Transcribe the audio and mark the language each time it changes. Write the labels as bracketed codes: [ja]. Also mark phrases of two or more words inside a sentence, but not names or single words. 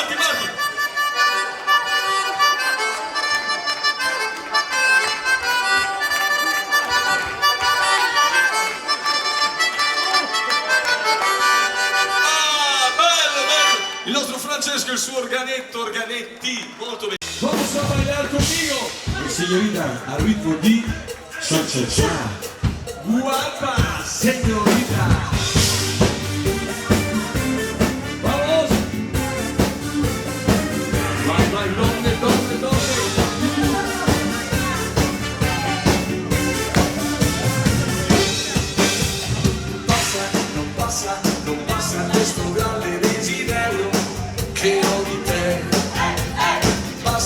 [it] Bello. Il nostro Francesco e il suo organetti, molto bene. [es] Vamos a bailar conmigo, [it] Señorita, al ritmo di cha-cha-cha. [es] guapa señorita. Vamos. [it] Vai, donne. Non passa questo grande desiderio che ho di te.